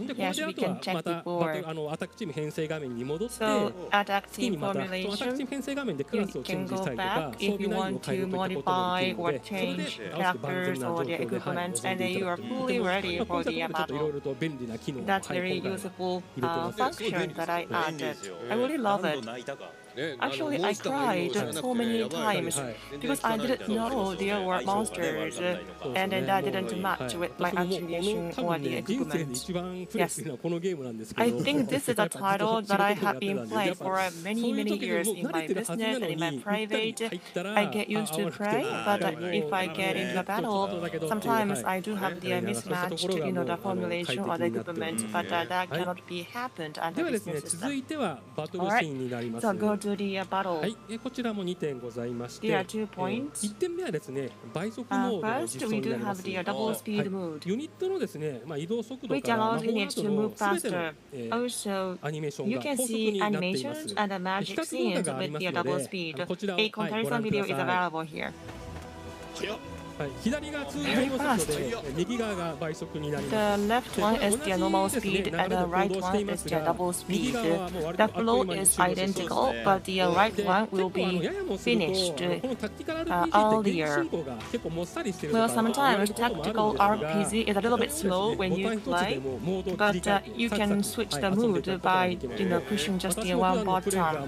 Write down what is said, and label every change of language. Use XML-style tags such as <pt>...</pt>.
<ja>でこれであとはまたアタックチーム編成画面に戻って次にまたアタックチーム編成画面でクラスをチェンジしたりとか装備内容を変えるといったこともできるのでそれで合わせて万全な状況で臨んでいただければと。今回はちょっといろいろと便利な機能を入れてます。</ja> <en>I really love it. Actually, I cried so many times because I didn't know there were monsters, and that didn't match with my attribution or the equipment. Yes, I think this is a title that I have been playing for many years in my business and in my private. I get used to play, but if I get into a battle, sometimes I do have the mismatched, the formulation or the equipment, but that cannot be happened under this new system. Alright, so go to the battle.</en> <ja>はい、こちらも2点ございまして、</ja> <en>There are 2 points.</en> <ja>1点目はですね、倍速モードの実装になります。ユニットのですね、移動速度から魔法アートのすべてのアニメーションが高速になっています。比較動画がありますので、こちらをご覧ください。</ja> <en>Very fast. The left one is the normal speed and the right one is the double speed. The flow is identical, but the right one will be finished earlier. Well, sometimes tactical RPG is a little bit slow when you play, but you can switch the mood by pushing just the one button.</en>